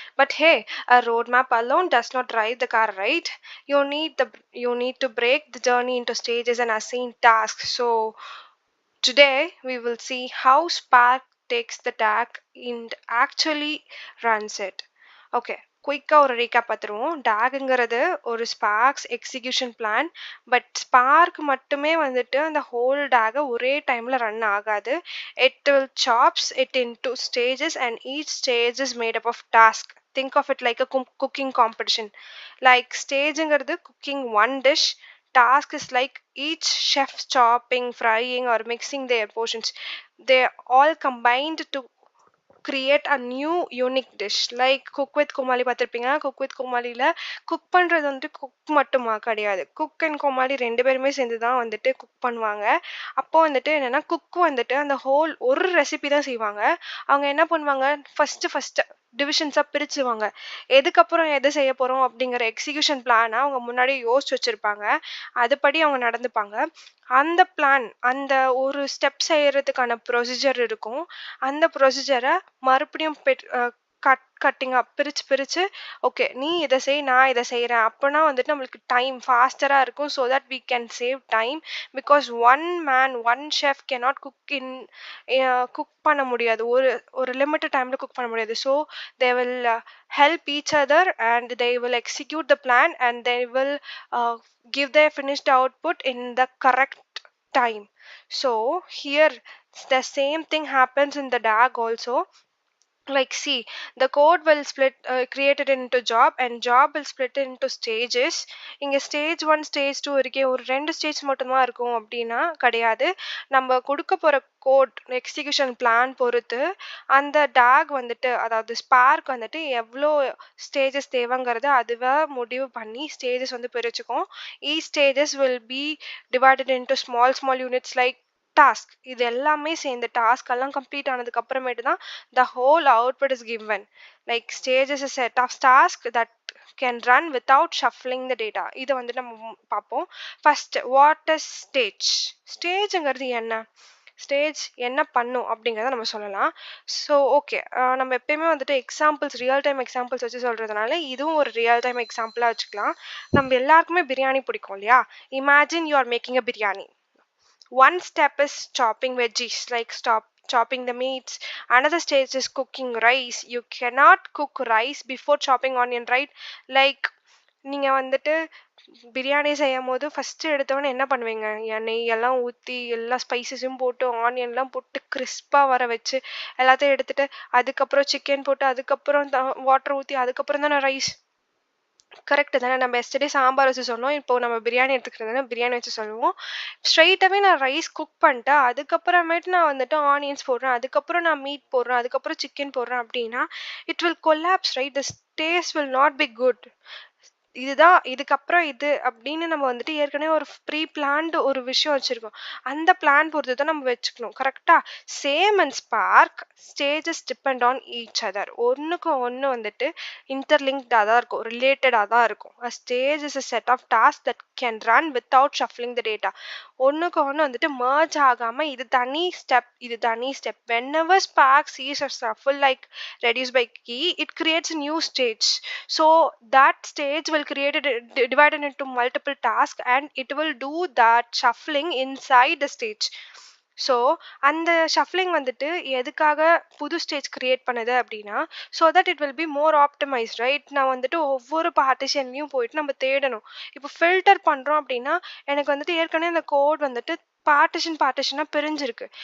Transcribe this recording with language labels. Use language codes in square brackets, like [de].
[en] But hey, a roadmap alone does not drive the car, right? You need to break the journey into stages and assign tasks. So today we will see how Spark takes the DAG and actually runs it. [ta] Okay குயிக்காக ஒரு recap பார்த்துருவோம். டேகுங்கிறது ஒரு Sparks execution plan. But spark மட்டுமே வந்துட்டு அந்த whole டேகை ஒரே டைமில் run ஆகாது. [en] It will chops it in two stages and each stage is made up of task. Think of it like a cooking competition. Like ஸ்டேஜுங்கிறது cooking one dish. Task is like each chef chopping, frying, or mixing their portions. They all combined to create a new unique dish. [ta] Like cook with கோமாளி பார்த்துருப்பீங்க. Cook with கோமாளியில் cook பண்ணுறது வந்துட்டு cook மட்டுமா கிடையாது. Cook and கோமாளி ரெண்டு பேருமே சேர்ந்து தான் வந்துட்டு குக் பண்ணுவாங்க. அப்போ வந்துட்டு என்னென்னா குக் வந்துட்டு அந்த ஹோல் ஒரு ரெசிபி தான் செய்வாங்க. அவங்க என்ன பண்ணுவாங்க, ஃபஸ்ட்டு டிவிஷன்ஸாக பிரிச்சுவாங்க. எதுக்கப்புறம் எது செய்ய போகிறோம் அப்படிங்கிற எக்ஸிக்யூஷன் பிளானை அவங்க முன்னாடியே யோசிச்சு வச்சுருப்பாங்க. அதுபடி அவங்க நடந்துப்பாங்க. அந்த பிளான் அந்த ஒரு ஸ்டெப் செய்யறதுக்கான ப்ரொசீஜர் இருக்கும். அந்த ப்ரொசீஜரை மறுபடியும் கட்டிங்காக பிரித்து பிரித்து ஓகே நீ இதை செய், நான் இதை செய்கிறேன். அப்போனா வந்துட்டு நம்மளுக்கு டைம் ஃபாஸ்டராக இருக்கும். [en] so that we can save time because one man one chef cannot cook in [ta] cook பண்ண முடியாது. ஒரு ஒரு லிமிட்டட் டைமில் குக் பண்ண முடியாது. [en] So they will help each other and they will execute the plan and they will uh, give their finished output in the correct time. So here the same thing happens in the DAG also. Like see, the code will split create it into job and job will split it into stages. [ta] இங்க stage 1 stage 2 இருக்கே, ஒரு ரெண்டு stage மட்டும்தான் இருக்கும் அப்படின்னா கிடையாது. நம்ம கொடுக்க போகிற கோட் எக்ஸிக்யூஷன் பிளான் பொறுத்து அந்த டாக் வந்துட்டு அதாவது ஸ்பார்க் வந்துட்டு எவ்வளோ ஸ்டேஜஸ் தேவைங்கிறத அதுவே முடிவு பண்ணி ஸ்டேஜஸ் வந்து பிரிச்சுக்கும். [en] Each stages will be divided into small small units like task. [ta] இது எல்லாமே சேர்ந்து டாஸ்க் எல்லாம் கம்ப்ளீட் ஆனதுக்கு அப்புறமேட்டு தான் [en] the whole output is given. Like stage is a set of tasks that can run without shuffling the data. [ta] இதை வந்து நம்ம பார்ப்போம். [en] First what is stage? [ta] ஸ்டேஜுங்கிறது என்ன, ஸ்டேஜ் என்ன பண்ணும் அப்படிங்கிறத நம்ம சொல்லலாம். ஸோ ஓகே, நம்ம எப்பயுமே வந்துட்டு எக்ஸாம்பிள்ஸ் ரியல் டைம் எக்ஸாம்பிள்ஸ் வச்சு சொல்கிறதுனால இதுவும் ஒரு ரியல் டைம் எக்ஸாம்பிளாக வச்சுக்கலாம். நம்ம எல்லாருக்குமே பிரியாணி பிடிக்கும் இல்லையா? [en] Imagine you are making a biryani. One step is chopping veggies, like stop chopping the meats. Another stage is cooking rice. You cannot cook rice before chopping onion, right? [ta] Like நீங்க வந்துட்டு பிரியாணி செய்யும் போது ஃபஸ்ட்டு எடுத்தவொடனே என்ன பண்ணுவீங்க, எண்ணெய் எல்லாம் ஊற்றி எல்லா ஸ்பைசஸும் போட்டு ஆனியன்லாம் போட்டு கிறிஸ்பாக வர வச்சு எல்லாத்தையும் எடுத்துட்டு அதுக்கப்புறம் சிக்கன் போட்டு அதுக்கப்புறம் வாட்டர் ஊற்றி அதுக்கப்புறம் தானே ரைஸ். கரெக்டு தானே? நம்ம எஸ்டர்டே சாம்பார் வச்சு சொன்னோம், இப்போ நம்ம பிரியாணி எடுத்துக்கிறதுனா பிரியாணி வச்சு சொல்லுவோம். ஸ்ட்ரைட்டாகவே நான் ரைஸ் குக் பண்ணிட்டேன், அதுக்கப்புறமேட்டு நான் வந்துட்டு ஆனியன்ஸ் போடுறேன், அதுக்கப்புறம் நான் மீட் போடுறேன், அதுக்கப்புறம் சிக்கன் போடுறேன் அப்படின்னா [en] It will collapse, right? The taste will not be good. [ta] இதுதான் இதுக்கப்புறம் இது அப்படின்னு நம்ம வந்துட்டு ஏற்கனவே ஒரு ப்ரீ பிளான்டு ஒரு விஷயம் வச்சுருக்கோம். அந்த பிளான் பொறுத்து தான் நம்ம வச்சுக்கணும். கரெக்டாக [en] Same and Spark stages depend on each other. [ta] ஒன்றுக்கு ஒன்று வந்துட்டு இன்டர்லிங்க்டாக தான் இருக்கும், ரிலேட்டடாக தான் இருக்கும். [en] A stage is a set of task that can run without shuffling the data. [ta] ஒன்றுக்கு ஒன்று வந்துட்டு மர்ஜ் ஆகாமல் இது தனி ஸ்டெப் இது தனி step. [en] whenever spark sees a shuffle like reduce by key, it creates a new stage. So that stage will create it divided into multiple tasks and it will do that shuffling inside the stage. [ta] So அந்த shuffling வந்துட்டு எதுக்காக புது stage create பண்ணுது அப்படின்னா [en] So that it will be more optimise, right? [ta] நான் வந்துட்டு ஒவ்வொரு பார்ட்டிஷன்லையும் போயிட்டு நம்ம தேடணும். இப்போ ஃபில்டர் பண்ணுறோம் அப்படின்னா எனக்கு வந்துட்டு ஏற்கனவே அந்த கோட் வந்துட்டு பார்ட்டிஷனாக பிரிஞ்சிருக்கு.